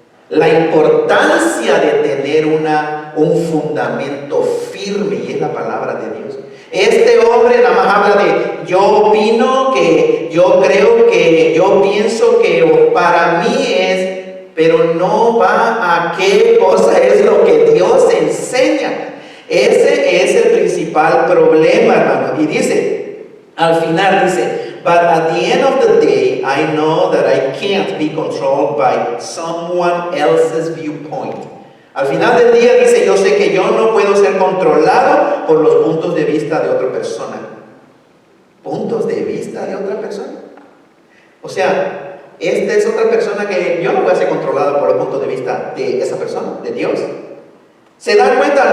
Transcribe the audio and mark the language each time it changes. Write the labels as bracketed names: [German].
[Spanish] La importancia de tener un fundamento firme, y es la palabra de Dios. Este hombre nada más habla de yo opino, que yo creo, que yo pienso, que para mí es, pero no va a qué cosa es lo que Dios enseña. [English] Ese es el principal problema, hermano. Y dice, al final dice, but at the end of the day, I know that I can't be controlled by someone else's viewpoint. [Spanish] Al final del día dice, yo sé que yo no puedo ser controlado por los puntos de vista de otra persona. ¿Puntos de vista de otra persona? O sea, esta es otra persona que yo no voy a ser controlado por los puntos de vista de esa persona, de Dios. ¿Se dan cuenta?